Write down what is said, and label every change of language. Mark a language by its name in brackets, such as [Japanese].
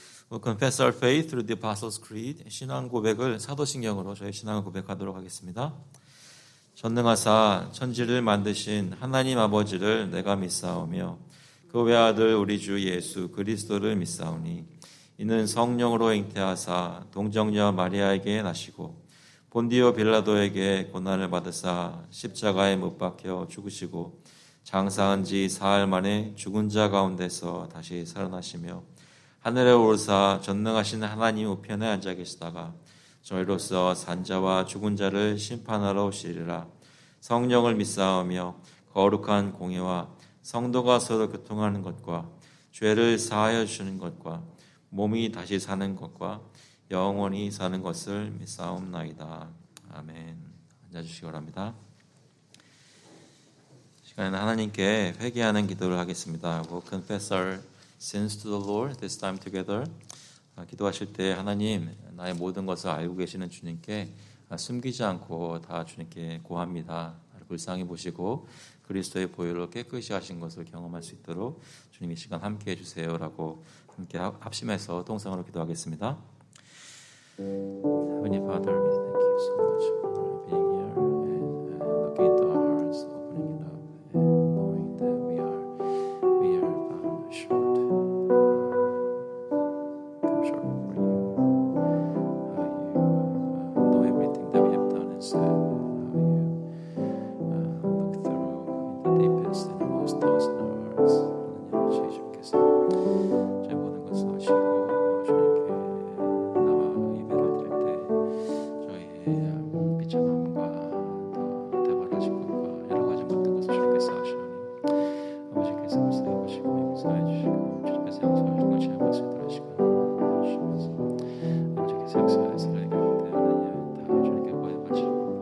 [English] We'll confess our faith through the Apostles' Creed. [Korean] 신앙 고백을 사도신경으로 저희 신앙을 고백하도록 하겠습니다. 전능하사 천지를 만드신 하나님 아버지를 내가 믿사오며 그 외아들 우리 주 예수 그리스도를 믿사오니 이는 성령으로 잉태하사 동정녀 마리아에게 나시고 본디오 빌라도에게 고난을 받으사 십자가에 못 박혀 죽으시고 장사한 지 사흘 만에 죽은 자 가운데서 다시 살아나시며 하늘에 오르사 전능하신 하나님 우편에 앉아 계시다가 저희로서 산자와 죽은 자를 심판하러 오시리라. 성령을 믿사오며 거룩한 공예와 성도가 서로 교통하는 것과 죄를 사하여 주시는 것과 몸이 다시 사는 것과 영원히 사는 것을 믿사옵나이다. 아멘. 앉아주시기 바랍니다. 하나님께 회개하는 기도를 하겠습니다. [English] We'll confess our sins to the Lord this time together. [Korean] 기도하실 때 하나님, 나의 모든 것을 알고 계시는 주님께 숨기지 않고 다 주님께 고합니다. 나를 불쌍히 보시고 그리스도의 보혈로 깨끗이 하신 것을 경험할 수 있도록 주님 이 시간 함께 해주세요라고 함께 합심해서 통성으로 기도하겠습니다. [English] Heavenly Father, we thank you so much for being here and looking into our hearts, opening it up, and knowing that we are short, come short before you. You know everything that we have done and said. You look through the deepest and most thoughts in our hearts. [Korean] 하나님 주님께서 저희 모든 것을 아시고 주님께 나와 예배를 드릴 때 저희의 비참함과 또 대발하신 것과 여러 가지 모든 것을 주님께서 아시오니 아버지께서 불쌍히 보시고 용서해 주시고 주님께서 용서하신 걸 체험할 수 있도록 시간 주시면서 아버지께서 역사하는 사랑의 가운데 하나님 다 주님께 보여바치고